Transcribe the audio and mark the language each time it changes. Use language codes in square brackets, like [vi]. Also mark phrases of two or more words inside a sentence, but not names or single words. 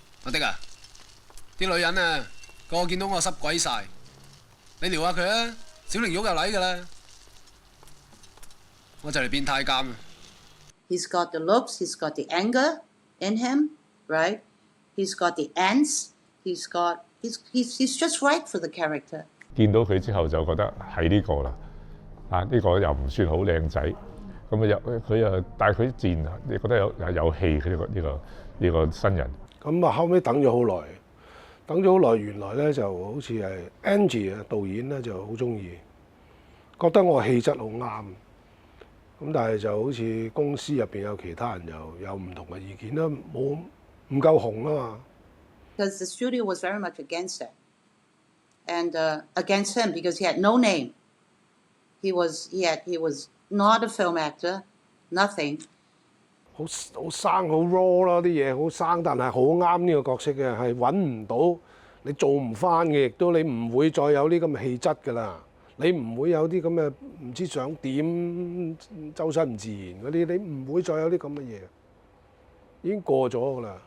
[yue] 阿迪啊，啲女人啊，個個見到我濕鬼晒，你撩下佢啊，小靈玉又嚟㗎啦，我就嚟變太監啊 [en] ！He's got the looks, he's got the anger in him, right? He's got the ants, he's just right for the character. [yue] 見到佢之後就覺得係呢個啦，呢個又唔算好靚仔，咁啊佢又，但係佢自然你覺得有戲佢呢個新人。咁啊後尾等咗好耐，原來咧就好似係 Angie 啊導演咧就好中意，覺得我氣質好啱。咁但係就好似公司入邊有其他人又有唔同嘅意見啦，唔夠紅啊嘛。 [en] Because the studio was very much against it, and against him because he had no name. He was not a film actor, nothing. [yue] 好生好 raw 啦啲嘢，好生，但係好啱呢個角色嘅，係揾唔到，你做唔翻嘅，亦都你唔會再有呢咁嘅氣質㗎啦。你唔會有啲咁嘅唔知想點，周身唔自然嗰啲，你唔會再有啲咁嘅嘢，已經過咗㗎啦。